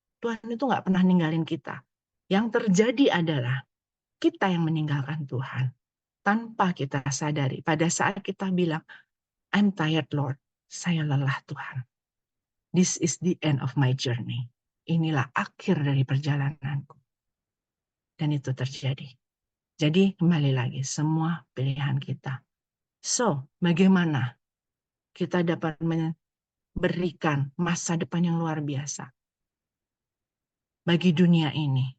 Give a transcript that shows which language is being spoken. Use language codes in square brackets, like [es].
[id] Tuhan itu nggak pernah ninggalin kita. Yang terjadi adalah kita yang meninggalkan Tuhan tanpa kita sadari. Pada saat kita bilang, [en] I'm tired Lord, [id] saya lelah Tuhan. [en] This is the end of my journey. [id] Inilah akhir dari perjalananku. Dan itu terjadi. Jadi kembali lagi, semua pilihan kita. So, bagaimana kita dapat memberikan masa depan yang luar biasa bagi dunia ini?